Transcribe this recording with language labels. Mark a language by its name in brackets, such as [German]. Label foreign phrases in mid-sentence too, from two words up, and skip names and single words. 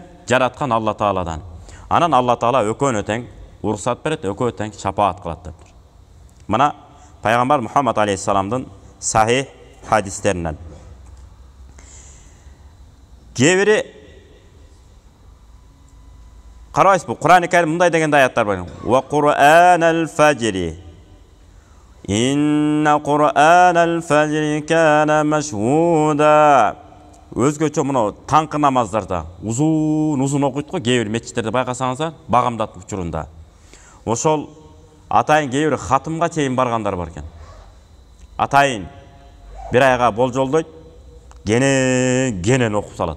[Kyrgyz] Жараткан Алла Тааладан. Анан Алла Таала экөөнө тең уруксат берет, экөө тең шапаат кылат деп. Мына пайгамбар Мухаммад алейхиссаламдын сахих хадистеринен. Кээ карабайсызбы, Кур'ани Карим мындай деген аяттар бар. [Arabic] وقرآن الفجر. إن قرآن الفجر كان مشهودا. [Kyrgyz] Өзгөчө мына таңкы намаздарда узун окуйт го, кээ бир мечиттерде байкасаңыздар, багамдат учурунда. Ошол атайын кээ бир хатымга чейин баргандар бар экен. Атайын бир айга болжолдойт, кенен окуп салат.